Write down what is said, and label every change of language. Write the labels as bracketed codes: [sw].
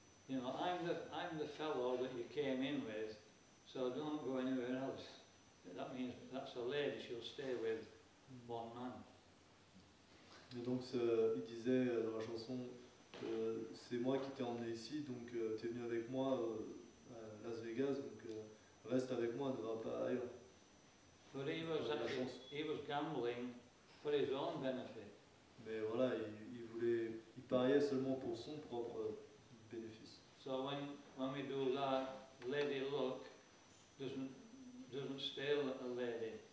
[en] I'm the fellow that you came in with, so don't go anywhere else. That means that's a lady, she'll stay with one man. [fr] Et donc il disait dans la chanson, c'est moi qui t'ai emmené ici, donc t'es venu avec moi à Las Vegas, donc reste avec moi, ne va pas ailleurs. [en] But he was gambling for his own benefit. [fr] Mais voilà, il pariait seulement pour son propre bénéfice. [en] so when we do that, lady luck doesn't stay a lady.